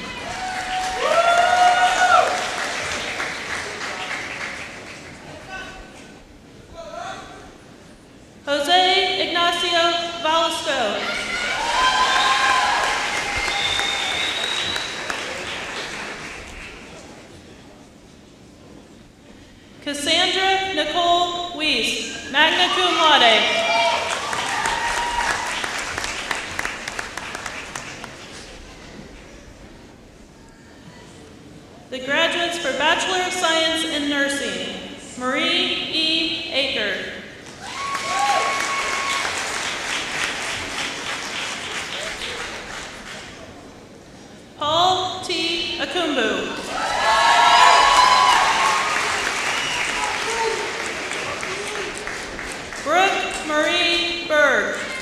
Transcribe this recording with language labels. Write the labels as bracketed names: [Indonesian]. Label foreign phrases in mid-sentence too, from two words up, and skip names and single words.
[English] Jose Ignacio Valesco. Cassandra Nicole Weiss, [Latin] magna cum laude. [English] The graduates for Bachelor of Science in Nursing, Marie E. Aker. Paul T. Akumbu. Brooke Marie Berg.